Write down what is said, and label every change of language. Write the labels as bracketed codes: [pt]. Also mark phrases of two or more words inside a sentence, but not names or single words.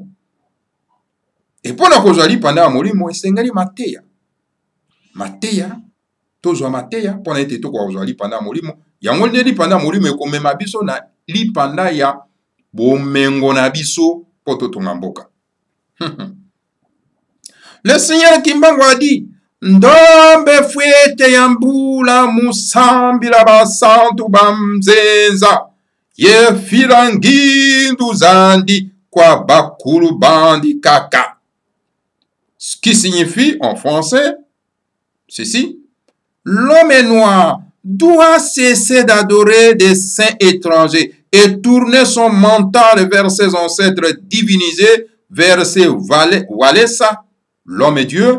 [ln] E mpona kozwa lipanda ya molimo esengeli mateya tozwa mateya mpona ete tokozwa lipanda ya molimo. Yango nde lipanda ya molimo ekomema biso na lipanda ya bomengo na biso po totonga mboka. [fr] Le Seigneur Kimbango a dit [kg] ndombe fwete ya mbula musambila basantu bamzenza ye filangindu zandi kwa bakulu bandi kaka. [fr] Ce qui signifie en français ceci: l'homme noir doit cesser d'adorer des saints étrangers et tourner son mental vers ses ancêtres divinisés, vers ses Walesa, l'homme et Dieu.